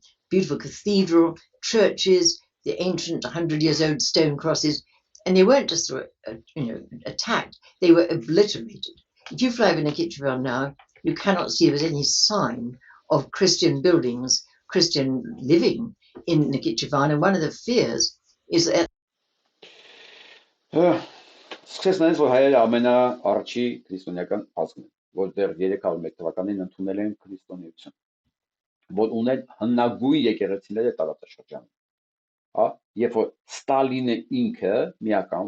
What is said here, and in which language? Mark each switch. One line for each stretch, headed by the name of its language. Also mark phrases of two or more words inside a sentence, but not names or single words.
English: Beautiful cathedral, churches, the ancient 100-year-old stone crosses, and they weren't just attacked, they were obliterated. If you fly over Nakhchivan now, you cannot see there's any sign of Christian buildings, Christian living in Nakhchivan, and one of the fears is that
Armenian: Սկսես նայես, որ հայերը ամենաառաջի քրիստոնեական ազգն են, որ դեռ 301 թվականին ընդունել են քրիստոնեություն, որ ունեն հնագույն եկեղեցիները տարածաշրջանում։ Հա, երբ որ Ստալինը ինքը միական